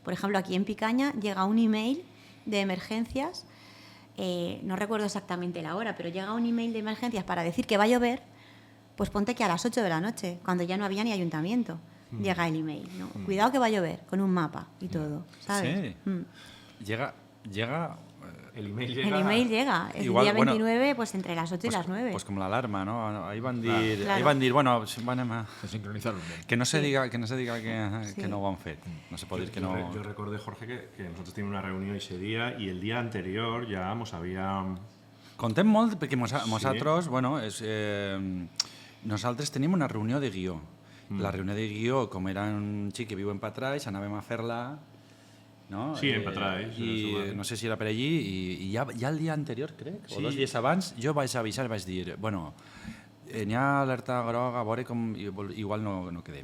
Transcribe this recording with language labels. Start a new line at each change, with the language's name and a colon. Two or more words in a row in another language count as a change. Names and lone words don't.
Spanish: Por ejemplo, aquí en Picaña llega un email de emergencias, no recuerdo exactamente la hora, pero llega un email de emergencias para decir que va a llover, pues ponte que a las 8 de la noche, cuando ya no había ni ayuntamiento, llega el email, ¿no? Cuidado que va a llover, con un mapa y todo, ¿sabes? Sí. Llega El email El llega... email llega, el Igual, día bueno, 29, pues entre las 8 y las 9.
Catalan: Pues com l'alarma, no? Ahí van dir,
Spanish: Claro.
Catalan: ahí van dir bueno, anem a...
Spanish: Se sincronizaron bien. Que no se diga, que Sí.
Catalan: no ho han fet. No se pot dir que no...
Spanish: Yo recordé, Jorge, que nosotros teníamos una reunión ese día y el día anterior ya nos había...
Catalan: Contem molt perquè nosaltres, bueno, nosaltres tenim una reunió de guió. La reunió de guió, com era un xic que viu en Patraix, anàvem a fer-la, no? Sí, en Patraix, I no sé si era per allí, i ja el dia anterior, crec, o 2 dies abans, jo vaig avisar i vaig dir, bueno, n'hi ha alerta groga, a veure com igual no quedem.